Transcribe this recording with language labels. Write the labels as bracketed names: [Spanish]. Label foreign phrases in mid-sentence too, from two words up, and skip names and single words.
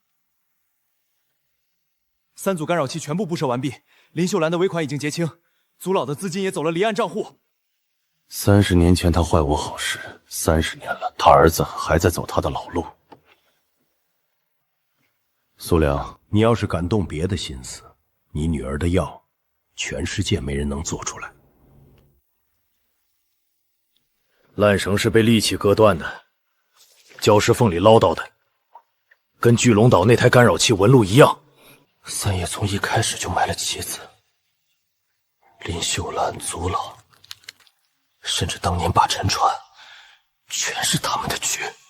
[Chinese] 3 组干扰器全部布设完毕，林秀兰的尾款已经结清，祖老的資金也走了離岸賬戶。 30年前他壞我好事，30年了，他兒子還在走他的老路。蘇良，你要是敢動別的心思，你女兒的藥，全世界沒人能做出來。纜繩是被利器割斷的，礁石縫裡撈到的，跟巨龍島那台干擾器紋路一樣。 3葉從一開始就埋了棋子，林秀蘭、祖老，甚至當年把沉船，全是他們的局。